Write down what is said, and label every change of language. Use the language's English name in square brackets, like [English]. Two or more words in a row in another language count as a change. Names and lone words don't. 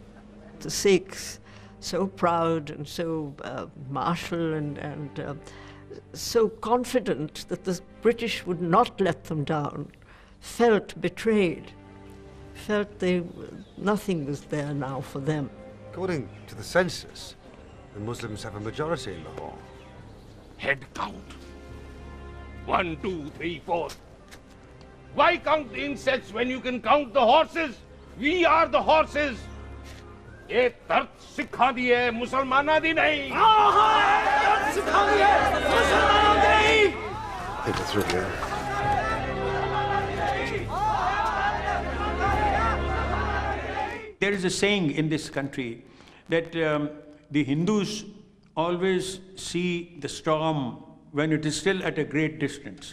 [English] The Sikhs, so proud and so martial and so confident that the British would not let them down, felt betrayed, felt nothing was there now for them. According to the census, the Muslims have a majority in Lahore. Head count. 1, 2, 3, 4. Why count the insects when you can count the horses? We are the horses. [Punjabi] ਯੇ ਦਰਦ ਸਿੱਖਾਂ ਦੀ ਹੈ ਮੁਸਲਮਾਨਾਂ ਦੀ ਨਹੀਂ। ਦਰਦ ਸਿੱਖਾਂ ਦੀ ਹੈ ਮੁਸਲਮਾਨਾਂ ਦੀ ਨਹੀਂ। [English] Think it through here. There is a saying in this country that the Hindus always see the storm when it is still at a great distance.